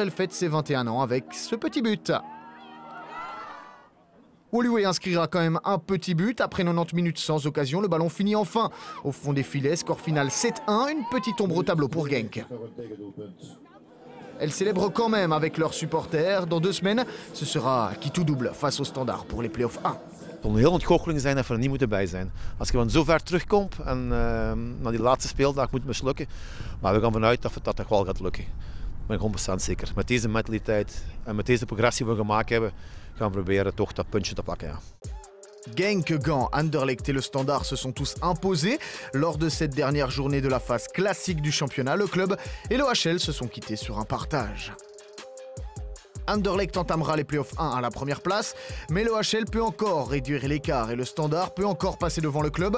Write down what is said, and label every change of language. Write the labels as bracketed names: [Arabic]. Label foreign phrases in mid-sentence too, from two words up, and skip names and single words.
[French] Elle fête ses 21 ans avec ce petit but. Woluwe inscrira quand même un petit but. Après 90 minutes sans occasion, le ballon finit enfin au fond des filets. Score final 7-1, une petite ombre au tableau pour Genk. Elles célèbrent quand même avec leurs supporters. Dans 2 semaines, ce sera qui tout double face au Standard pour les play-offs 1. [Dutch] Het kon heel ontgoocheling zijn dat we er niet moeten bij zijn. Als je van zo ver terugkomt en naar die laatste speeldag moet mislukken. Maar we gaan vanuit dat dat toch wel gaat lukken. Ik ben 100% zeker. Met deze mentaliteit en met deze progressie die we gemaakt hebben, gaan we proberen toch dat puntje te pakken. Ja. [French] Genk, Gand, Anderlecht et le Standard se sont tous imposés. Lors de cette dernière journée de la phase classique du championnat, le club et l'OHL se sont quittés sur un partage. Anderlecht entamera les playoffs 1 à la première place, mais l'OHL peut encore réduire l'écart et le Standard peut encore passer devant le club.